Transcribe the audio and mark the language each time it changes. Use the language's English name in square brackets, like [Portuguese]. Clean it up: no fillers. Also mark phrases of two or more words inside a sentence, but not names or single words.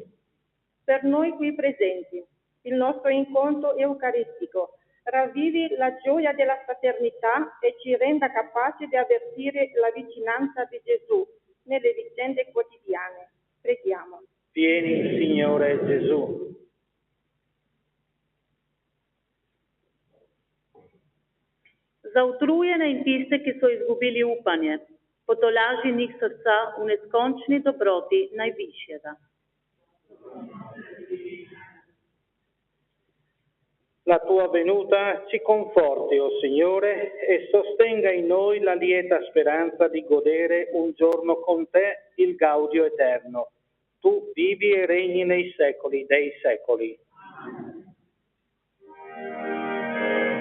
[Italian] Per noi qui presenti, il nostro incontro eucaristico ravvivi la gioia della fraternità e ci renda capaci di avvertire la vicinanza di Gesù nelle vicende quotidiane. Preghiamo. Vieni, Signore Gesù. [Slovenian] Zautrujene in tiste, ki so izgubili upanje, potolaži njih srca v neskončni dobroti najvišjega. [Italian] La tua venuta ci conforti, o Signore, e sostenga in noi la lieta speranza di godere un giorno con te il gaudio eterno. Tu vivi e regni nei secoli dei secoli.